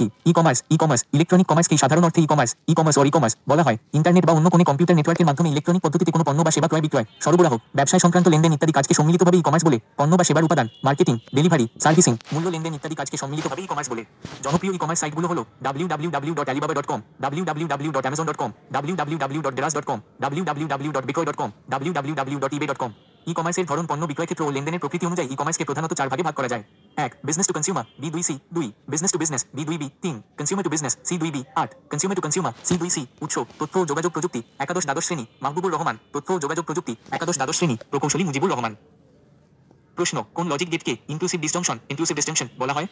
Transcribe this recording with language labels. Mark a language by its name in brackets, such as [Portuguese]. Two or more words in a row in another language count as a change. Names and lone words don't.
[Bangla] ই কমার্স ইলেকট্রনিক কমার্সকেই সাধারণ অর্থে ই কমার্স বলা হয়। ইন্টারনেট বা অন্য কোনো কম্পিউটার নেটওয়ার্কের মাধ্যমে ইলেকট্রনিক পদ্ধতিতে কোনো পণ্য বা সেবা ক্রয় বিক্রয়, সরবরাহ, ব্যবসায় সংক্রান্ত লেনদেন ইত্যাদি কাজকে সম্মিলিতভাবে ই কমার্স বলে। পণ্য বা সেবার উপাদান, মার্কেটিং, ডেলিভারি, সার্ভিসিং, মূল্য লেনদেন ইত্যাদি কাজকে সম্মিলিতভাবে ই কমার্স বলে। জনপ্রিয় ই কমার্স সাইটগুলো হলো www.alibaba.com, www.amazon.com, www.deraz.com, www.bitcoin.com, www.ebay.com। ই কমার্সের ধরন পণ্য বিক্রয় ক্ষেত্র ও লেনদেনের প্রকৃতি অনুযায়ী ই কমার্সকে প্রধানত 4 ভাগে ভাগ করা যায়। 1. [English] business to consumer, [Bangla] B2C 2, [English] business to business, [Bangla] B2B 3, [English] consumer to business, [Bangla] C2B 8, [English] consumer to consumer, [Bangla] C2C। উৎস: তথ্য ও যোগাযোগ প্রযুক্তি, একাদশ দ্বাদশ শ্রেণী, মাহবুবুর রহমান। তথ্য ও যোগাযোগ প্রযুক্তি, একাদশ দ্বাদশ শ্রেণী, প্রকৌশলী মুজিবুর রহমান। প্রশ্ন: কোন লজিক গেটকে [English] inclusive disjunction [Bangla] বলা হয়?